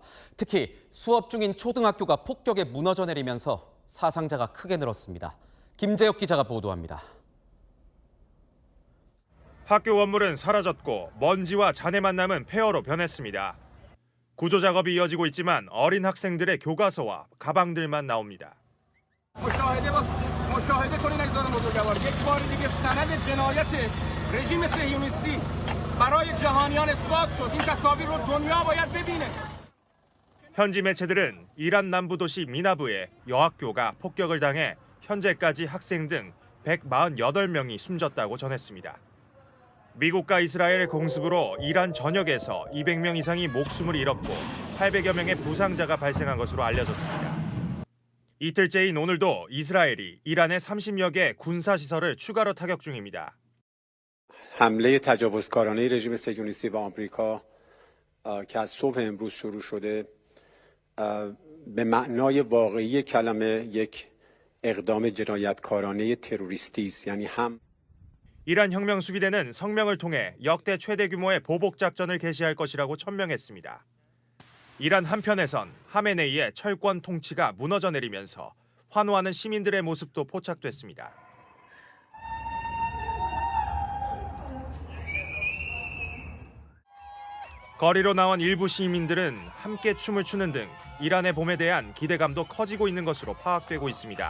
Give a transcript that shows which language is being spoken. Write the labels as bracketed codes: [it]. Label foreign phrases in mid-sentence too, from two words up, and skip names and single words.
[ko] 특히 수업 중인 초등학교가 폭격에 무너져 내리면서 사상자가 크게 늘었습니다. 김재혁 기자가 보도합니다. 학교 건물은 사라졌고 먼지와 잔해만 남은 폐허로 변했습니다. 구조 작업이 이어지고 있지만 어린 학생들의 교과서와 가방들만 나옵니다. [fa] مشاهده کنین عزیزان بزرگوار یک بار دیگه سند جنایت رژیم صهیونیستی برای جهانیان اثبات شد. این تصاویر رو دنیا باید ببینه. [ko] 현지 매체들은 이란 남부 도시 미나부에 여학교가 폭격을 당해 현재까지 학생 등 148명이 숨졌다고 전했습니다. 미국과 이스라엘의 공습으로 이란 전역에서 200명 이상이 목숨을 잃었고 800여 명의 부상자가 발생한 것으로 알려졌습니다. 이틀째인 오늘도 이스라엘이 이란의 30여 개 군사시설을 추가로 타격 중입니다. [fa] حمله تجاوزکارانه رژیم صهیونیستی و آمریکا که از صبح امروز شروع شده به معنای واقعی کلمه یک اقدام جنایتکارانه تروریستی است. یعنی هم [ko] 이란 혁명수비대는 성명을 통해 역대 최대 규모의 보복 작전을 개시할 것이라고 천명했습니다. 이란 한편에선 하메네이의 철권 통치가 무너져 내리면서 환호하는 시민들의 모습도 포착됐습니다. 거리로 나온 일부 시민들은 함께 춤을 추는 등 이란의 봄에 대한 기대감도 커지고 있는 것으로 파악되고 있습니다.